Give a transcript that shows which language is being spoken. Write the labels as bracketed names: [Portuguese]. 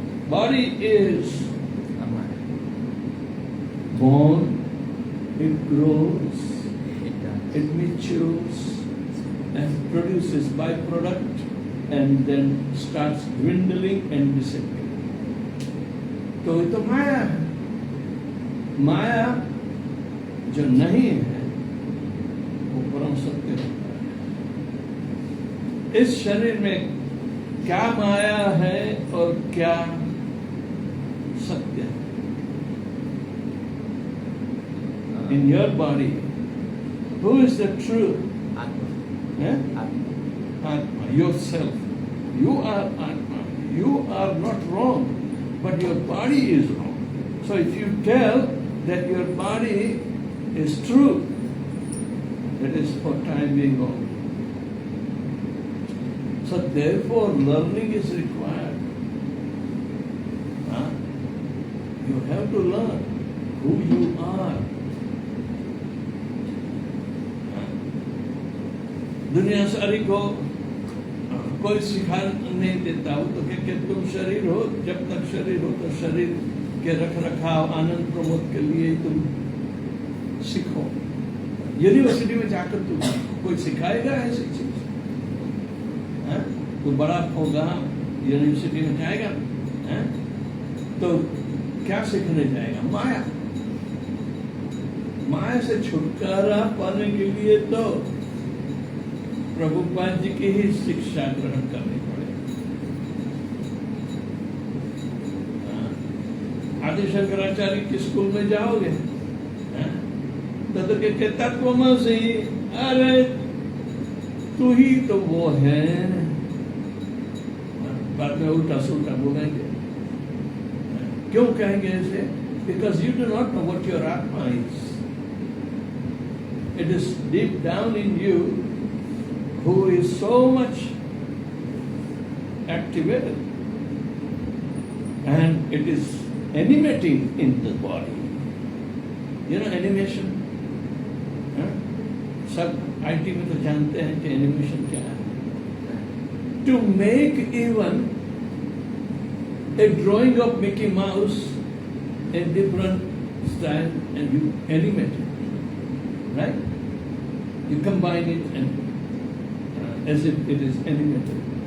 [English] Body is born, it grows, it matures and produces byproduct and then starts dwindling and disappearing. [Hindi] तो ये तो माया है। माया जो नहीं है वो परम सत्य होता है। इस शरीर में क्या माया है और क्या सत्य है? [English] In your body, who is the truth? Atma, yourself. You are Atma. You are not wrong, but your body is wrong. So if you tell that your body is true, that is for time being only. So therefore learning is required. You have to learn who you are. [Hindi] दुनिया सारी को कोई सिखा नहीं देता हो तो क्या तुम शरीर हो, जब तक शरीर हो तो शरीर के रख रखाव आनंद प्रमोद के लिए तुम सीखो। यूनिवर्सिटी में जाकर तुम कोई सिखाएगा ऐसी चीज? कोई बड़ा होगा यूनिवर्सिटी में जाएगा तो क्या सीखने जाएगा? माया। माया से छुटकारा पाने के लिए तो प्रभुपाद जी की ही शिक्षा ग्रहण करनी पड़ेगी। आदि शंकराचार्य के स्कूल में जाओगे तो के तत्वमसि, अरे तू ही तो वो है। बाद में उल्टा सुल्टा बोलेंगे। क्यों कहेंगे ऐसे? [English] Because you do not know what your Atma is. It is deep down in you who is so much activated and it is animating in the body. You know animation? [Hindi] सब IT में तो जानते हैं कि animation क्या है। [English] To make even a drawing of Mickey Mouse in different style and you animate it, right? You combine it and as if it is animated.